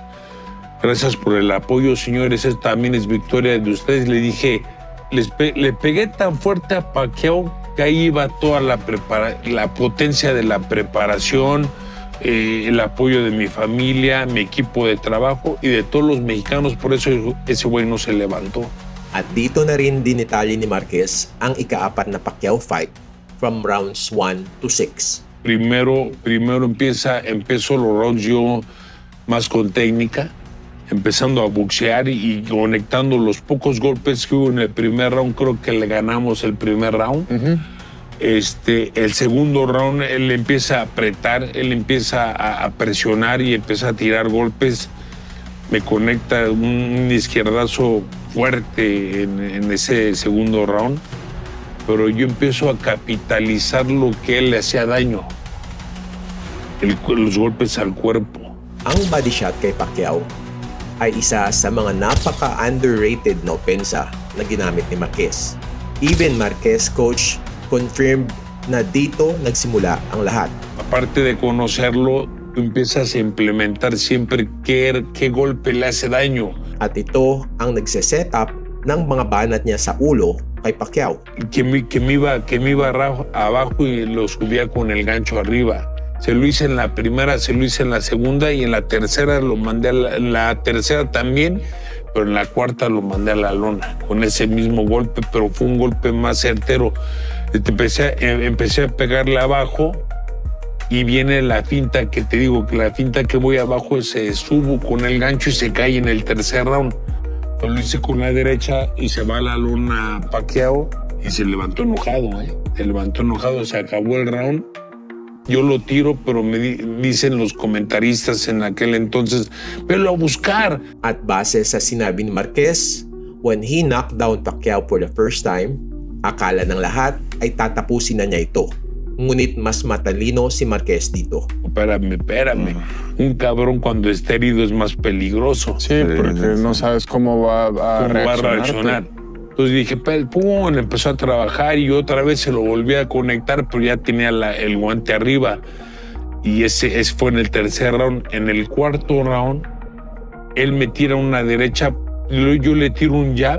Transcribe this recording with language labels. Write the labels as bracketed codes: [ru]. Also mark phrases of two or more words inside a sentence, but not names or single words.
[es] Gracias por el apoyo, señores. Esta también es victoria de ustedes. Le dije, le pegué tan fuerte a Pacquiao que ahí iba toda la potencia de la preparación, el apoyo de mi familia, mi equipo de trabajo y de todos los mexicanos. Por eso ese güey no se levantó. [tl] At dito na rin dinitalye ni Marquez ang ika-4 na Pacquiao fight [en] from rounds 1 to 6. [es] Primero empezó los rounds yo más con técnica, empezando a boxear y conectando los pocos golpes que hubo en el primer round. Creo que le ganamos el primer round. El segundo round él empieza a apretar, él empieza a presionar y empieza a tirar golpes. Me conecta un izquierdazo fuerte en ese segundo round, pero yo empiezo a capitalizar lo que él le hacía daño, los golpes al cuerpo. [tl] Ang body shot kay Pacquiao ay isa sa mga napaka-underrated na opensa na ginamit ni Marquez. [en] Even Marquez coach confirmed [tl] na dito nagsimula ang lahat. [es] Aparte de conocerlo, tú empiezas a implementar siempre qué golpe le hace daño. [tl] At ito ang nagse-set up ng mga banat niya sa ulo kay Pacquiao. [es] Que me iba abajo y lo subía con el gancho arriba. Se lo hice en la primera, se lo hice en la segunda y en la tercera lo mandé en la tercera también, pero en la cuarta lo mandé a la lona con ese mismo golpe, pero fue un golpe más certero. Empecé a pegarle abajo y viene la finta que te digo, que la finta que voy abajo se subo con el gancho y se cae en el tercer round. Pero lo hice con la derecha y se va a la lona Pacquiao y se levantó enojado, Se levantó enojado, se acabó el round. Yo lo tiro, pero me dicen los comentaristas en aquel entonces, velo a buscar. [tl] At base sa sinabi ni Marquez, [en] when he knocked down Pacquiao for the first time, [tl] akala ng lahat ay tatapusin na niya ito. Ngunit mas matalino si Marquez dito. [es] Espérame. Un cabrón cuando está herido es más peligroso. Sí, porque no sabes cómo va a reaccionar. Entonces dije, pum, empezó a trabajar y otra vez se lo volví a conectar, pero ya tenía el guante arriba. Y ese fue en el tercer round. En el cuarto round, él me tira una derecha, yo le tiro un jab.